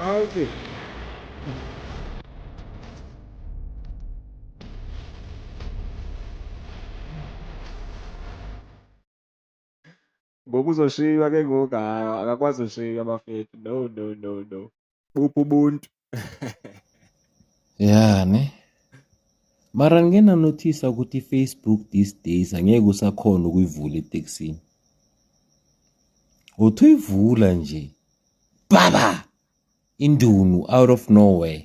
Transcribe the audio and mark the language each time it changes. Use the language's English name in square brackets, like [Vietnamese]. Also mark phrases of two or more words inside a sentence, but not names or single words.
[Xhosa] Uthi bokuzoshiywa ke ngoku akakwazi ushiywa bafethu. [English] No. [Xhosa] Buphi ubuntu? Ya ne. [Zulu] Mara ngena notice ukuthi Facebook [English] these days [Zulu] angeke usakhona ukuyivula eTexini. Uthi uyivula nje. Baba. [English] Indunu out of nowhere.